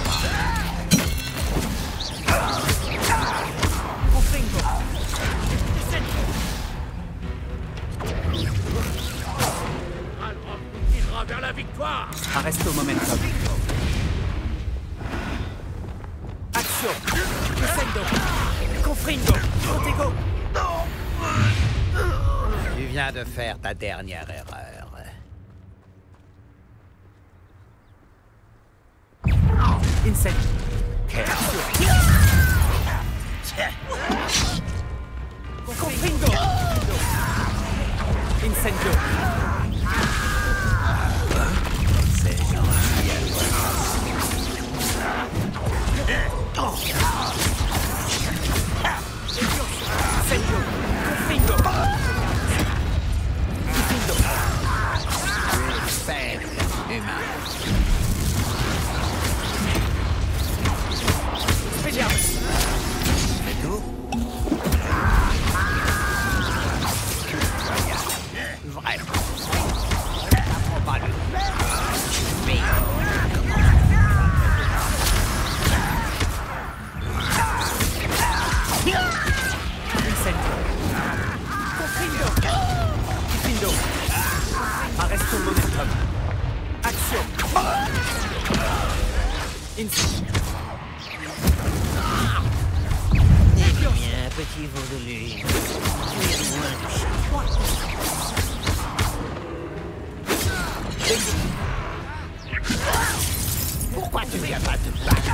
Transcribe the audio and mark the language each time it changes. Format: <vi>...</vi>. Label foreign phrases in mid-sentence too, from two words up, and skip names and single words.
<fr>Confringo! Il ira vers la victoire. Arresto momentum. Action! Descendo! Confringo! Protego! Tu viens de faire ta dernière erreur. Incendio. Confringo. Incendio. C'est gentil à toi. Incendio. Confringo. Diffindo. Faible, humain. Expelliarmus. C'est tout? Vraiment. T'apprends pas le... Mais... Incendio. Confringo. Diffindo. Arresto momentum. Action. Incendio. Eh bien, petit vaudelu, tu es loin de chez toi. Pourquoi tu viens pas te battre?</fr>